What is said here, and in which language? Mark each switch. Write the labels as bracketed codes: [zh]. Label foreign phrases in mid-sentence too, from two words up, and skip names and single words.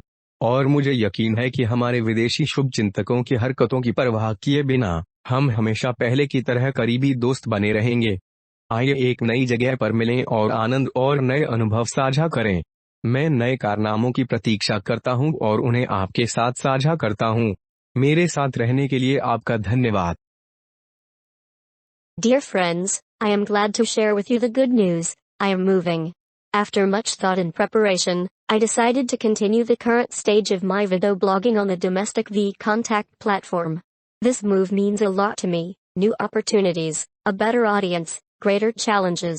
[hi] और मुझे यकीन है कि हमारे विदेशी शुभचिंतकों की हरकतों की परवाह किए बिना हम हमेशा पहले की तरह करीबी दोस्त बने रहेंगे। आइए एक नई जगह पर मिलें और आनंद और नए अनुभव साझा करें। मैं नए कारनामों की प्रतीक्षा करता हूं और उन्हें आपके साथ साझा करता हूं। मेरे साथ रहने के लिए आपका धन्यवाद। [en] Dear friends, I am glad to share with you the good news. I am moving. After much thought and preparation, I decided to continue the current stage of my video blogging on the domestic VKontakte platform. This move means a lot to me: new opportunities, a better audience, greater challenges.